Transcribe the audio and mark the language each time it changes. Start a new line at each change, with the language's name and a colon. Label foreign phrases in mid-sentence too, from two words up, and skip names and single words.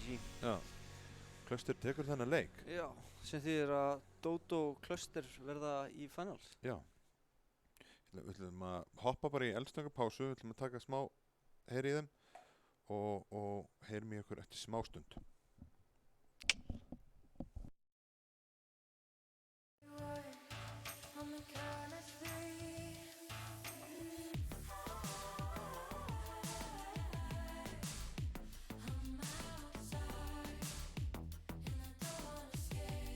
Icelandic: Já, Cluster tekur þennan leik. Já, sem þýðir að Dodo og Cluster verða í finals. Já. Við ætlum að hoppa bara í eldsnögga pásu, við ætlum að taka smá heyri í þeim og heyrum í okkur eftir smá stund.
English: On the count of three. I'm outside and I don't wanna stay.